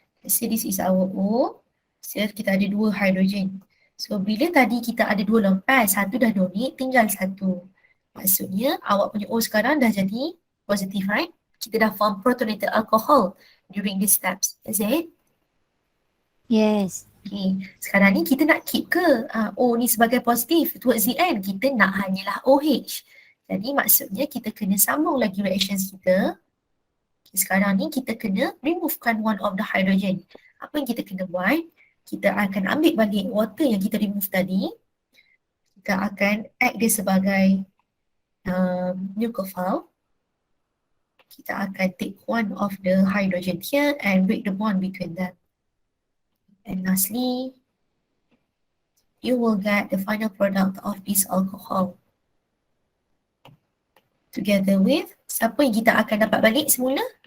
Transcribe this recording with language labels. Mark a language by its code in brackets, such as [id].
[en] Let's say this is our O. So [ms] kita ada [en] 2 hydrogen. [ms] So bila tadi kita ada 2 lepas, satu dah donate, tinggal satu. Maksudnya awak punya O sekarang dah jadi positif, right? Kita dah [en] form protonated alcohol during these steps. Is it? Yes. Okay. [ms] Sekarang ni kita nak keep ke O ni sebagai positif? [en] Towards the end, [ms] kita nak hanyalah OH. Jadi maksudnya kita kena sambung lagi reactions kita. Okay, sekarang ni kita kena removekan [en] one of the hydrogen. [ms] Apa yang kita kena buat? Kita akan ambil balik water yang kita remove tadi. Kita akan act dia sebagai nucleophile. Kita akan [en] take one of the hydrogen here and break the bond between them. And lastly, you will get the final product of this alcohol. Together with, [ms] siapa yang kita akan dapat balik semula?